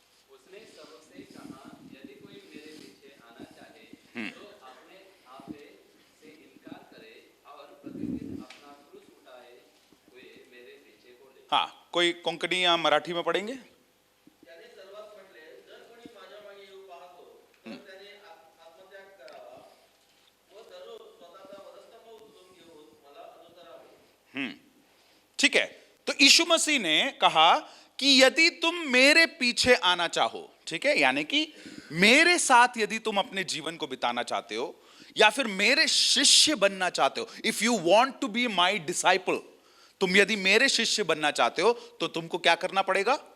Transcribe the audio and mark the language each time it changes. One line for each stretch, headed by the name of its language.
Hindi: उसने सबसे कहा, यदि कोई मेरे पीछे आना चाहे तो अपने आप से इनकार करे और प्रतिदिन अपना क्रूस उठाए हुए मेरे पीछे बोले। हाँ, कोई कोंकणी या मराठी में पढ़ेंगे?
Marathi: त्याने सर्वात म्हटले, जर कोणी माझ्या मागे येऊ पाहतो तर त्याने आत्मत्याग करावा व दररोज स्वतःचा वधस्तंभ उचलून घेऊन मला अनुसरावे।
Hindi: ठीक है, तो यीशु मसीह ने कहा कि यदि तुम मेरे पीछे आना चाहो, ठीक है, यानी कि मेरे साथ यदि तुम अपने जीवन को बिताना चाहते हो या फिर मेरे शिष्य बनना चाहते हो,
English: if you want to be my disciple,
Hindi: तुम यदि मेरे शिष्य बनना चाहते हो तो तुमको क्या करना पड़ेगा?